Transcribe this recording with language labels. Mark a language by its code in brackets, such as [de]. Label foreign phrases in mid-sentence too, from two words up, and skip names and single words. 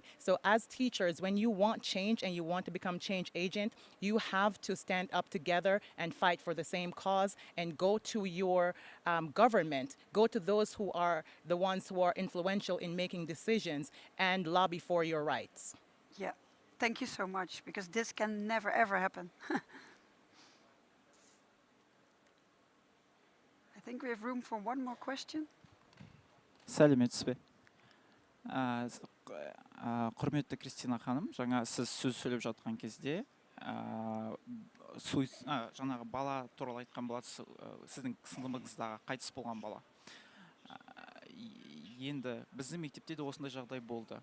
[en] So as teachers, when you want change and you want to become change agent, you have to stand up together and fight for the same cause and go to your government, go to those who are the ones who are influential in making decisions and lobby for your rights. Yeah, thank you so much, because this can never ever happen. I think we have room for one more question. [kk] Сәлеметсіз бе? Құрметті Кристина ханым, жаңа сіз сөз сөйлеп жатқан кезде жаңағы бала туралы айтқан боласыз, сіздің сыныбыңыздағы қайтыс болған бала. Енді біздің мектепте де осындай жағдай болды.